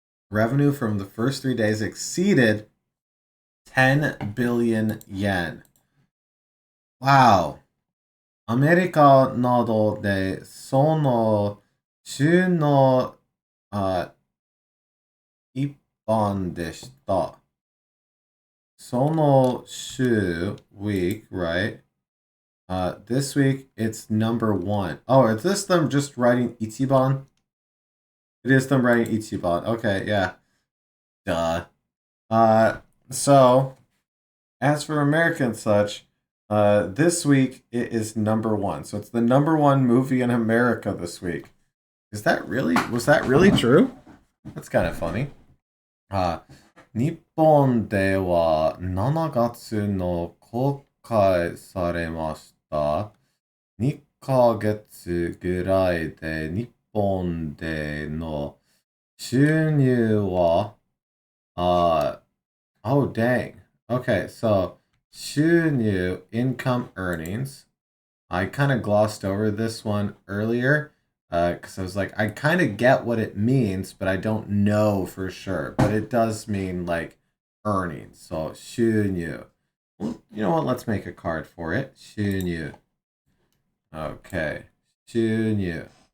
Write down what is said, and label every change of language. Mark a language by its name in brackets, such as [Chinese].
[English] Revenue from the first 3 days exceeded 10 billion yen. Wow. [Japanese] アメリカなどでその週の一般でした。その週 [English] week, right? This week it's number 1. Oh, is this them just writing Ichiban? It is them writing Ichiban. Okay, yeah. Duh. So as for America and such, this week it is number 1. So it's the number 1 movie in America this week. Was that really true? That's kind of funny. [Japanese] 日本では7月の公開されました。 2ヶ月ぐらいで日本での収入は、 [English] oh dang. Okay, so 収入, income earnings. I kind of glossed over this one earlier because I was like, I kind of get what it means, but I don't know for sure. But it does mean like earnings. So 収入.Well, you know what? Let's make a card for it. 収入.Okay. 収入.